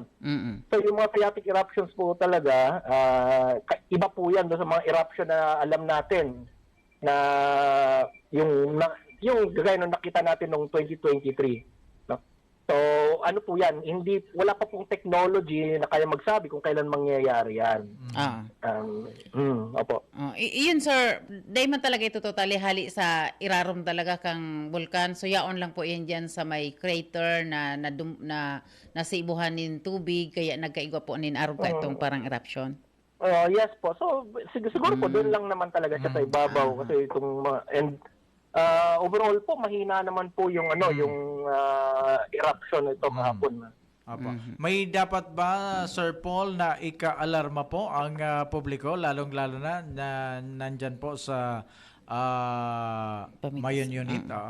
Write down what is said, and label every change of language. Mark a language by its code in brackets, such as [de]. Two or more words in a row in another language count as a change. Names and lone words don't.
[tl] So yung mga [en] phreatic eruptions [tl] po talaga, iba po yan doon sa mga eruption na alam natin na yung gaya nung nakita natin noong 2023. No? So ano po yan, wala pa pong technology na kaya magsabi kung kailan mangyayari yan. Opo. [bik] Iyon, sir, dahil man talaga ito totally hali sa irarom talaga kang bulkan. So yaon lang po yan dyan sa may crater na nasibuhan nin tubig, kaya nagkaigwa po nin araw ka itong parang eruption. [tl] Yes po. So siguro po doon lang naman talaga siya sa ibabaw kasi itong overall po mahina naman po yung yung eruption ito kahapon. Apo. May dapat ba, Sir Paul, na ika-alarma po ang publiko, lalong-lalo na nandyan po sa Mayon unit?